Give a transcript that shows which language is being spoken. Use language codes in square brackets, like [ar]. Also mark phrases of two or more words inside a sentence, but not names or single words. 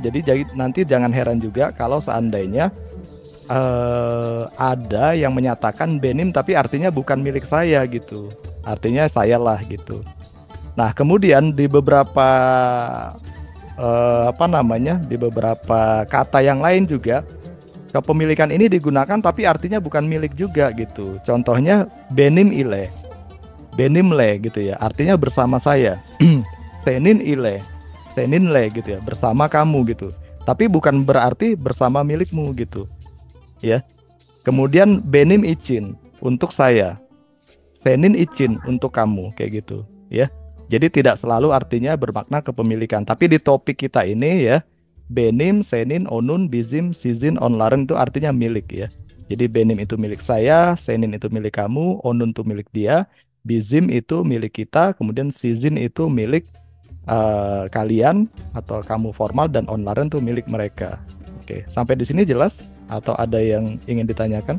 [id] Jadi nanti jangan heran juga kalau seandainya ada yang menyatakan benim tapi artinya bukan milik saya gitu. Artinya sayalah gitu. Nah, kemudian di beberapa apa namanya? Di beberapa kata yang lain juga kepemilikan ini digunakan tapi artinya bukan milik juga gitu. Contohnya [tr] benim ile. [id] benimle gitu ya, artinya bersama saya. [tr] Senin ile, seninle [id] gitu ya, bersama kamu gitu. Tapi bukan berarti bersama milikmu gitu, ya. Kemudian [tr] benim için [id] untuk saya, [tr] senin için [id] untuk kamu kayak gitu, ya. Jadi tidak selalu artinya bermakna kepemilikan. Tapi di topik kita ini ya, [tr] benim, senin, onun, bizim, sizin, onların [id] itu artinya milik ya. Jadi benim itu milik saya, senin itu milik kamu, onun itu milik dia, bizim itu milik kita, kemudian sizin itu milik kalian atau kamu formal, dan onların itu milik mereka. Oke, sampai di sini jelas? Atau ada yang ingin ditanyakan?